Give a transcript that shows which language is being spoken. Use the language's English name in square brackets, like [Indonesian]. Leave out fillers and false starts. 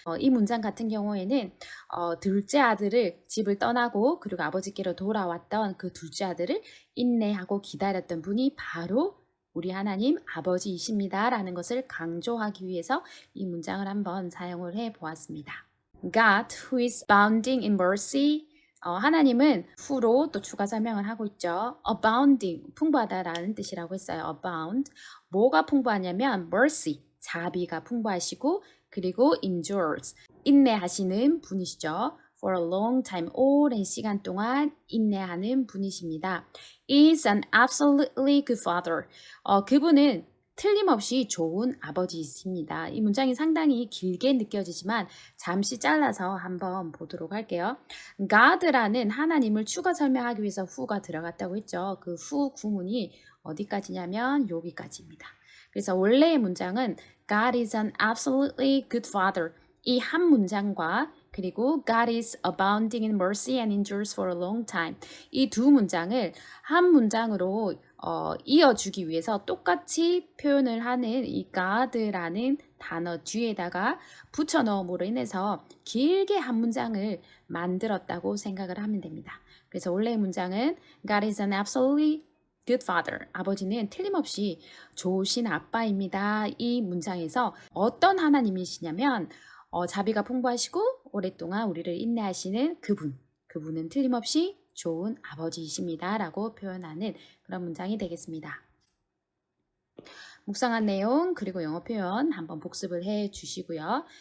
[Korean] 이 문장 같은 경우에는 둘째 아들을 집을 떠나고 그리고 아버지께로 돌아왔던 그 둘째 아들을 인내하고 기다렸던 분이 바로 우리 하나님 아버지이십니다. 라는 것을 강조하기 위해서 이 문장을 한번 사용을 해 보았습니다. [English] God, who is abounding in mercy. [Korean] 하나님은 who로 또 추가 설명을 하고 있죠. abounding, 풍부하다라는 뜻이라고 했어요. [English] abound. [Korean] 뭐가 풍부하냐면 mercy, 자비가 풍부하시고 그리고 endures, 인내하시는 분이시죠. [English] For a long time, [Korean] 오랜 시간 동안 인내하는 분이십니다. [English] Is an absolutely good father. [Korean] 그분은 틀림없이 좋은 아버지이십니다. 이 문장이 상당히 길게 느껴지지만 잠시 잘라서 한번 보도록 할게요. God라는 하나님을 추가 설명하기 위해서 who가 들어갔다고 했죠. 그 who 구문이 어디까지냐면 여기까지입니다. 그래서 원래의 문장은 [English] God is an absolutely good father. [Korean] 이 한 문장과 그리고 [English] God is abounding in mercy and endures for a long time. [Korean] 이 두 문장을 한 문장으로 이어주기 위해서 똑같이 표현을 하는 이 God라는 단어 뒤에다가 붙여 넣음으로 인해서 길게 한 문장을 만들었다고 생각을 하면 됩니다. 그래서 원래의 문장은 [English] God is an absolutely good father. [Korean] 아버지는 틀림없이 좋으신 아빠입니다. 이 문장에서 어떤 하나님이시냐면 자비가 풍부하시고 오랫동안 우리를 인내하시는 그분은 틀림없이 좋은 아버지이십니다. 라고 표현하는 그런 문장이 되겠습니다. 묵상한 내용 그리고 영어 표현 한번 복습을 해 주시고요.